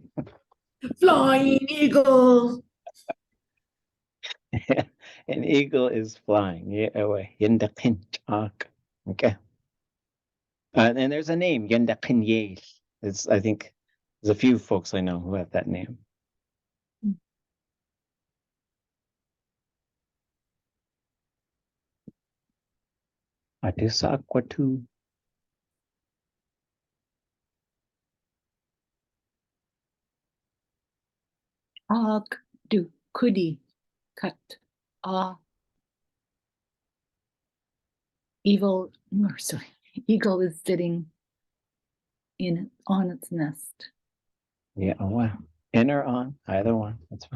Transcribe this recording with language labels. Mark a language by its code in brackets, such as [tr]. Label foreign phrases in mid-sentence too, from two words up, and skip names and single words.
[en] Flying eagle. An eagle is flying. Yeah, away. Okay. And there's a name, Yenda Kinye. I think there's a few folks I know who have that name. Atisa Kwatu. [tli] ʼAak do kudi cut. [en] Eagle is sitting on its nest. Yeah, oh wow. In or on, either one. That's fine.